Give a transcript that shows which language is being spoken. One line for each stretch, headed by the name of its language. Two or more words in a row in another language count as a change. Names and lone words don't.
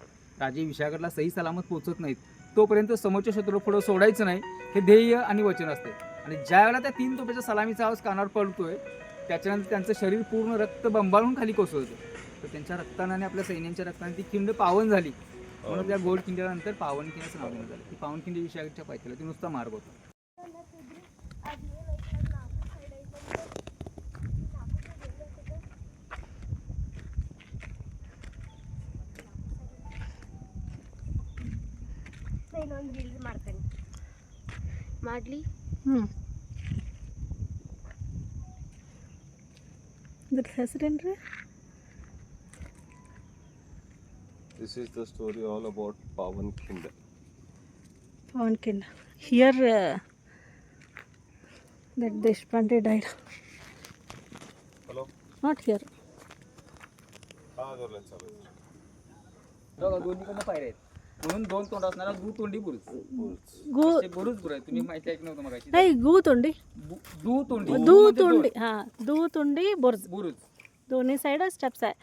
Marathi: राजे विशाळगडला सही सलामत पोहोचत नाहीत तोपर्यंत समोरच्या शत्रू पुढं सोडायचं नाही, हे ध्येय आणि वचन असते. आणि ज्या वेळेला त्या 3 तोफेचा सलामीचा आवाज कानावर पडतोय त्याच्यानंतर त्यांचं शरीर पूर्ण रक्त बंबाळून खाली कोसळतं. तर त्यांच्या रक्ताने आणि आपल्या सैन्यांच्या रक्ताने ती खिंड पावन झाली, म्हणून त्या गोल्ड खिंडीनंतर पावनखिंडीचं नाव देण्यात आलं. ती पावनखिंडी विशाळगडच्या पायथ्याला ती नुसता मार्ग होता.
Kannada: ಇನ್ನೊಂದು ರೀಲ್ಸ್ ಮಾಡ್ತಾನೆ ಮಾಡ್ಲಿ. ಇದ್ರ ಹೆಸರೇನ್ರಿ?
English: This is the story all about Pawankhand. Pawankhand. Here that Deshpande died. Hello? Not here.
Marathi: बघा दोन्हीकडनं पायऱ्या आहेत, म्हणून 2 तोंड असणारा दुतोंडी बुरुज. बुरुज आहे, तुम्ही माहिती ऐकलं नव्हतं मगाशी. नाही, गुतोंडी. दुतोंडी, हा, दुतोंडी बुरुज. दोन्ही
English: side steps
Marathi: आहे.